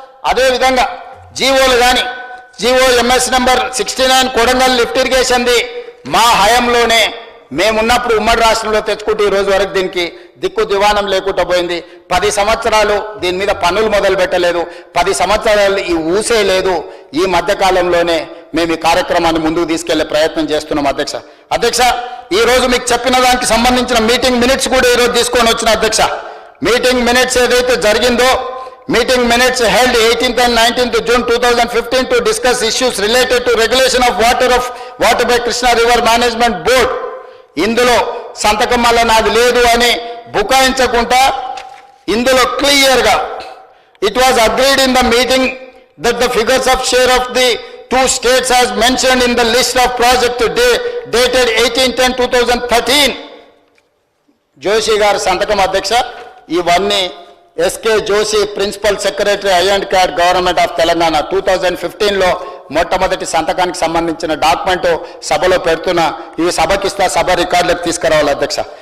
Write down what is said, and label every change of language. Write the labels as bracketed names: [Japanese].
[Telugu] అదేవిధంగా జీవోలు కానీ, GO MS number 69 Kodangal lift ఇరిగేషన్ది మా హయాంలోనే మేమున్నప్పుడు ఉమ్మడి రాష్ట్రంలో తెచ్చుకుంటూ ఈ రోజు వరకు దీనికి దిక్కు దివానం లేకుండా పోయింది. 10 సంవత్సరాలు దీని మీద పనులు మొదలు పెట్టలేదు, 10 సంవత్సరాలు ఈ ఊసే లేదు. ఈ మధ్యకాలంలోనే మేము ఈ కార్యక్రమాన్ని ముందుకు తీసుకెళ్లే ప్రయత్నం చేస్తున్నాం అధ్యక్ష. ఈ రోజు మీకు చెప్పిన దానికి సంబంధించిన మీటింగ్ మినిట్స్ కూడా ఈరోజు తీసుకొని వచ్చిన అధ్యక్ష. మీటింగ్ మినిట్స్ ఏదైతే జరిగిందో, [English] Meeting minutes held 18th and 19th June 2015 to discuss issues related to regulation of water by Krishna River Management Board. [Telugu] ఇందులో సంతకం వల్ల నాది లేదు అని బుకాయించకుండా ఇందులో క్లియర్గా [English] it was agreed in the meeting that the figures of share of the two states as mentioned in the list of project dated 18/10/2013 [Telugu] Joshi గారు సంతకం అధ్యక్ష. ఇవన్నీ SK Joshi principal secretary ఐ&CAD government of Telangana 2015లో మొట్టమొదటి సంతకానికి సంబంధించిన డాక్యుమెంట్ సభలో పెడుతున్న, ఇవి సభకిస్తా సభ రికార్డులకు తీసుకురావాలి అధ్యక్ష.